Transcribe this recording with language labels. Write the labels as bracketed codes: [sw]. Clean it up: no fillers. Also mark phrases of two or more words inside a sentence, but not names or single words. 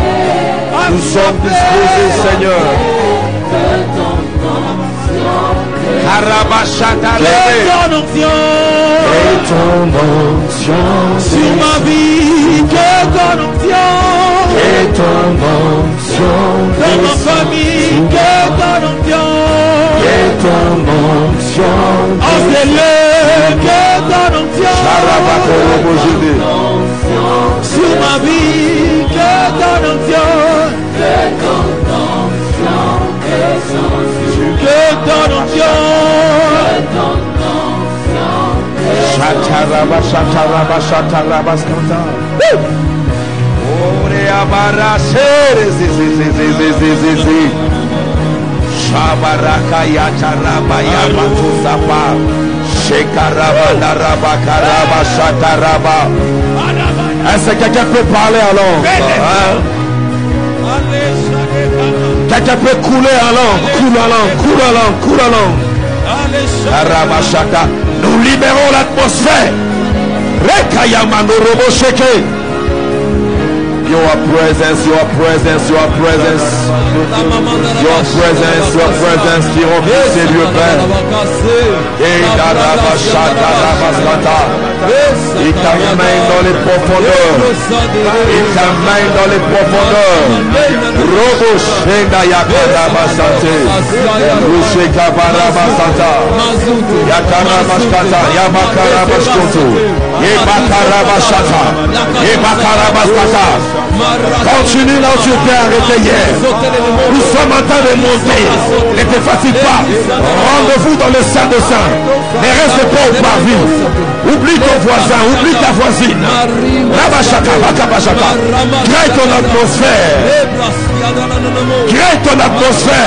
[fr] Nous sommes disposés, Seigneur. Et ton onction sur ma vie, que ton onction, et ton onction dans ma famille, que ton onction, et ton onction enseigne, que ton onction sur ma vie, que ton onction, que ton onction. Shataraba, shataraba, shataraba, skanta. Ore amara sere zizi. Shabaraka yataraba yabatusapa. Shekaraba naraba karaba shataraba. Est-ce que quelqu'un peut parler alors? Quelqu'un peut couler en langue, coule en langue, coule en langue, coule en langue. Nous libérons l'atmosphère. [en] Your presence, your presence, your presence. Your presence, your presence [fr] qui remplit ces lieux, Père. Il t'amène dans les profondeurs. Il t'amène dans les profondeurs. Robo Shenda Yakarabasante. Rusheka Barabasanta. Yakarabashkata. Yabakarabashkoto. Yebakarabashata. Yebakarabashkata. Continue là où tu t'es arrêté hier. Nous sommes en train de monter. Ne te fatigue pas. Rendez-vous dans le sein de Saint. Ne reste pas au parvis. Oublie ton voisin, oublie ta voisine. Rabashaka, Bakabashaka. Crée ton atmosphère. Crée ton atmosphère.